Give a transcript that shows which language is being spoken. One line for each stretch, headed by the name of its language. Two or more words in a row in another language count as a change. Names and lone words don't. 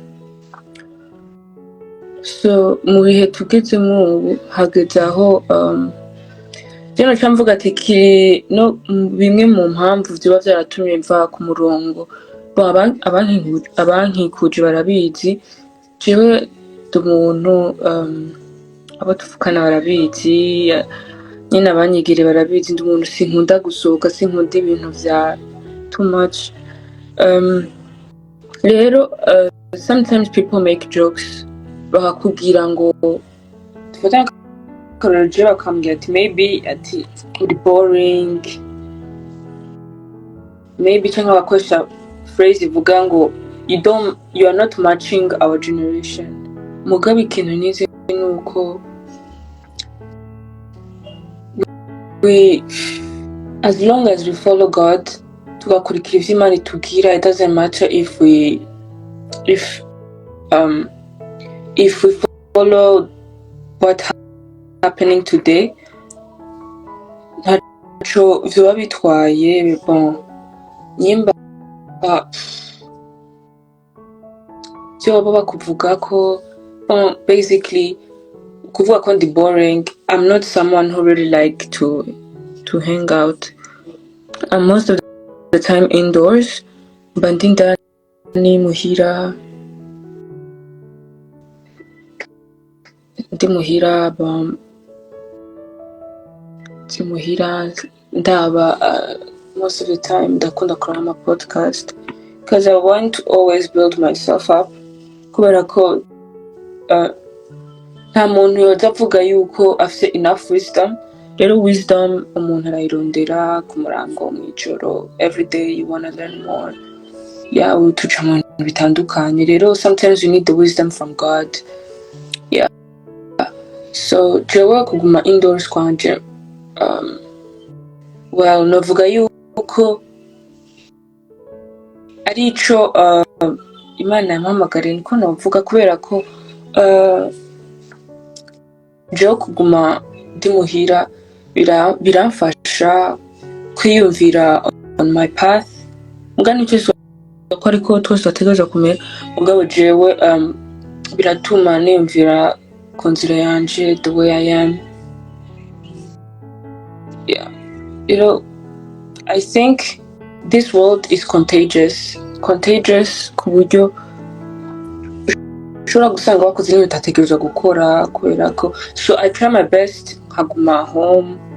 Rundi: So mu bihe tugezemo ubu hageze aho jeno cyamvuga ati no bimwe mu mpamvu byo byaratumye mva ku murongo. Abankikuje barabizi jewe umuntu abo tuvukana barabizi nyine abanyigire barabizi ndi umuntu sinkunda gusohoka sinkunda ibintu vya
English: too much.
Rundi: Rero
English: sometimes people make jokes
Rundi: bakakubwira ngo tufata akarorero bakambwira ati maybe ati uri boring, maybe cyangwa bakoresha phrase ivuga ngo
English: you are not matching our generation.
Rundi: Mugabe ikintu nize nuko
English: we, as long as we follow God,
Rundi: tugakurikira ivyo Imana itubwira,
English: it doesn't matter if we follow what happening today,
Rundi: ntaco vyoba bitwaye. Bon, nyimba vyoba bakuvuga ko basically kuvuga ko ndi boring.
English: I'm not someone who really like to hang out. I'm most of the time indoors.
Rundi: Ndi ndani muhira ndaba
English: most of the time
Rundi: ndakunda kurana ama podcast
English: because I want to always build myself up
Rundi: kubera ko nta muntu yoza avuga yuko afite
English: enough wisdom.
Rundi: Rero wisdom umuntu arayirondera ku murango mw'ijoro.
English: Every day you wanna learn more. Yeah,
Rundi: tuca mu bintu bitandukanye.
English: Rero sometimes you need the wisdom from God.
Rundi: Yeah, so jewe kuguma indoors kwanje well novuga yuko arico Imana yampamagariye niko novuga kubera ko jewe kuguma ndi muhira biramfasha kwiyumvira
English: on my path
Rundi: muga nicyo ko ariko twese bategereza kumera mugabo jewe biratuma niyumvira ku nzira yanje
English: the way I am. Yeah. You know, I think this world is contagious
Rundi: ku buryo ushobora gusanga wakoze ibintu utategereza gukora kubera ko,
English: so I try my best nkaguma home.